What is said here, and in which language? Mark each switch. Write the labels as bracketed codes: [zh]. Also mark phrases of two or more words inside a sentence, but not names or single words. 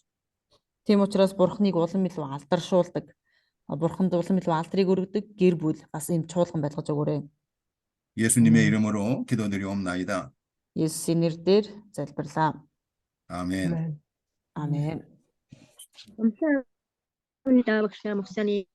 [mn] Тийм учраас бурханыг улам илүү алдаршуулдаг бурханд улам илүү алдрыг өргөдөг гэр бүл бас ийм чуулган байлгаж өгөөрэй. [ko] 예수님의 이름으로 기도드리옵나이다. [mn] Есүсийн нэрээр залбирлаа. [ko] 아멘. 아멘. 감사합니다, 목사님.